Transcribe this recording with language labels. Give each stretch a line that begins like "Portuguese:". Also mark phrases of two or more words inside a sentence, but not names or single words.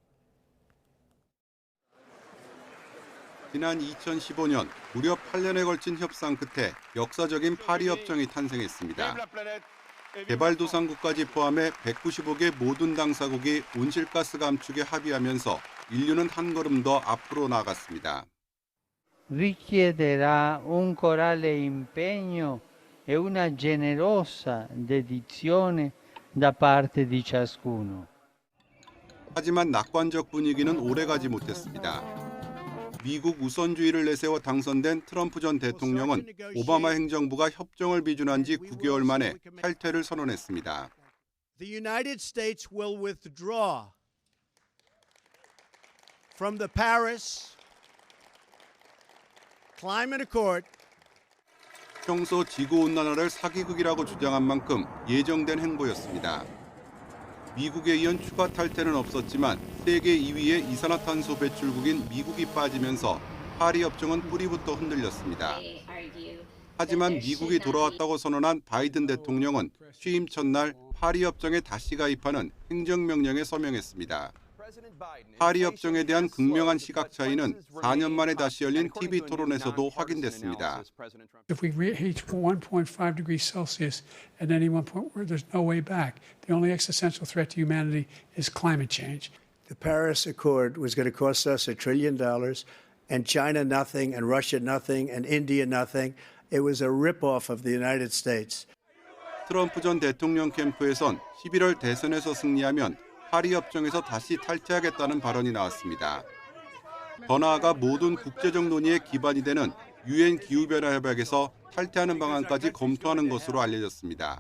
Korean: 지난 2015년 무려 8년에 걸친 협상 끝에 역사적인 파리 협정이 탄생했습니다. 개발도상국까지 포함해 195개 모든 당사국이 온실가스 감축에 합의하면서 인류는 한 걸음 더 앞으로 나아갔습니다.
Italian: richiederà un corale impegno e una generosa dedizione da parte di ciascuno.
Korean: 하지만 낙관적 분위기는 오래가지 못했습니다. 미국 우선주의를 내세워 당선된 트럼프 전 대통령은 오바마 행정부가 협정을 비준한 지 9개월 만에 탈퇴를 선언했습니다.
English: The United States will withdraw from the Paris Climate Accord.
Korean: 평소 지구온난화를 사기극이라고 주장한 만큼 예정된 행보였습니다. 미국에 이은 추가 탈퇴는 없었지만 세계 2위의 이산화탄소 배출국인 미국이 빠지면서 파리 협정은 뿌리부터 흔들렸습니다. 하지만 미국이 돌아왔다고 선언한 바이든 대통령은 취임 첫날 파리 협정에 다시 가입하는 행정명령에 서명했습니다. 파리 협정에 대한 극명한 시각 차이는 4년 만에 다시 열린 TV 토론에서도 확인됐습니다.
English: If we reach 1.5 degrees Celsius at any one point, where there's no way back. The only existential threat to humanity is climate change. The Paris Accord was going to cost us $1 trillion, and China nothing, and Russia nothing, and India nothing. It was a rip-off of the United States.
Korean: 트럼프 전 대통령 캠프에선 11월 대선에서 승리하면 파리 협정에서 다시 탈퇴하겠다는 발언이 나왔습니다. 더 나아가 모든 국제적 논의의 기반이 되는 유엔 기후변화 협약에서 탈퇴하는 방안까지 검토하는 것으로 알려졌습니다.